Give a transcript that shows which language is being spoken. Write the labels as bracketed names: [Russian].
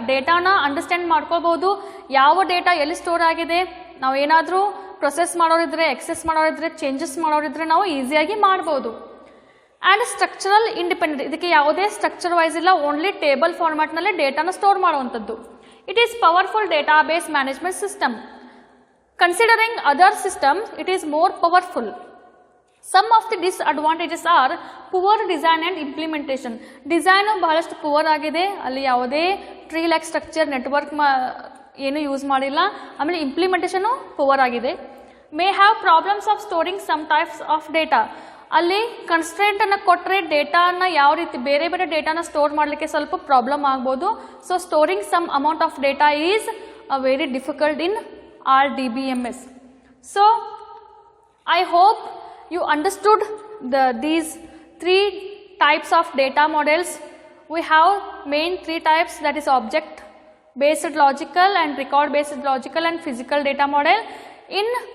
[Kannada] ಡೇಟಾನ understand ಮಾಡ್ಕೋಬಹುದು, ಯಾವ data ಎಲ್ಲಿ ಸ್ಟೋರ್ ಆಗಿದೆ, ನಾವು ಏನಾದರೂ ಪ್ರೊಸೆಸ್ ಮಾಡೋರಿದ್ರೆ, ಎಕ್ಸೆಸ್ ಮಾಡೋರಿದ್ರೆ, ಚೇಂಜಸ್ ಮಾಡೋರಿದ್ರೆ ನಾವು ಈಸಿಯಾಗಿ ಮಾಡ್ಬೋದು. ಆ್ಯಂಡ್ ಸ್ಟ್ರಕ್ಚರಲ್ ಇಂಡಿಪೆಂಡೆಂಟ್, ಇದಕ್ಕೆ ಯಾವುದೇ ಸ್ಟ್ರಕ್ಚರ್ ವೈಸ್ ಇಲ್ಲ, ಓನ್ಲಿ ಟೇಬಲ್ ಫಾರ್ಮ್ಯಾಟ್ನಲ್ಲಿ ಡೇಟಾನ ಸ್ಟೋರ್ ಮಾಡುವಂಥದ್ದು. [English] It is powerful database management system. Considering other system it is more powerful. Some of the disadvantages are poor design and implementation. [Kannada] Design ಬಹಳಷ್ಟು poor ಆಗಿದೆ, ಅಲ್ಲಿ ಯಾವುದೇ tree like structure network ಏನು use ಮಾಡಿಲ್ಲ. ಆಮೇಲೆ ಇಂಪ್ಲಿಮೆಂಟೇಷನು poor ಆಗಿದೆ. [English] May have problems of storing some types of data. [Kannada] ಅಲ್ಲಿ ಕನ್ಸ್ಟ್ರೆಂಟನ್ನು ಕೊಟ್ಟರೆ ಡೇಟಾನ ಯಾವ ರೀತಿ ಬೇರೆ ಬೇರೆ ಡೇಟಾನ ಸ್ಟೋರ್ ಮಾಡಲಿಕ್ಕೆ ಸ್ವಲ್ಪ ಪ್ರಾಬ್ಲಮ್ ಆಗ್ಬೋದು. [English] So storing some amount of data is very difficult in RDBMS. So I hope you understood these three types of data models. We have main three types, that is object based logical and record based logical and physical data model. In